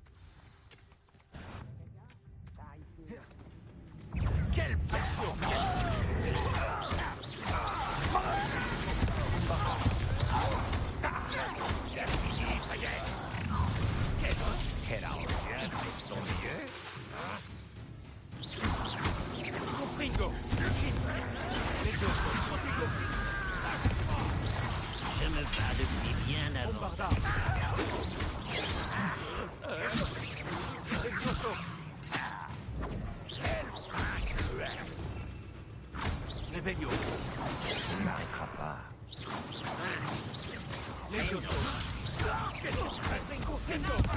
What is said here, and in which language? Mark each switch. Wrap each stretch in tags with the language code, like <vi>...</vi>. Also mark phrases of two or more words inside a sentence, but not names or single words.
<fr>Quelle passion. Ça y est. Quel argent pour son billet. Confringo. Levioso. Protego. Je me bats depuis bien avant. Bombardard. Levioso. Réveillon. Ça ne m'arrêtera pas. Levioso. Confringo.</fr>